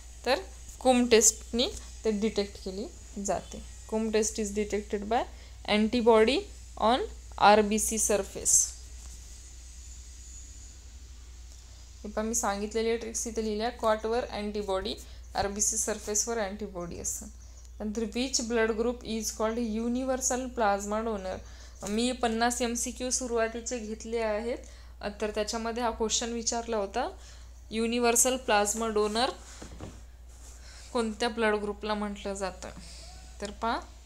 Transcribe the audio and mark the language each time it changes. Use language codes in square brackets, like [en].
[mr] तर कुम टेस्टनी ते डिटेक्ट केली जाते. [en] Coombs test is detected by antibody on RBC surface. [mr] हे पण मी सांगितलेली ट्रिक्स इथे लिहिल्या. कॉटवर अँटीबॉडी, RBC सरफेसवर अँटीबॉडी असतं. नंतर [en] Which blood group is called universal plasma donor. [mr] मी 50 MCQ सुरुवातीचे घेतले आहेत. तर त्याच्यामध्ये हा क्वेश्चन विचारला होता, युनिव्हर्सल प्लाझ्मा डोनर कोणत्या ब्लड ग्रुपला म्हटलं जातं? तर पहा,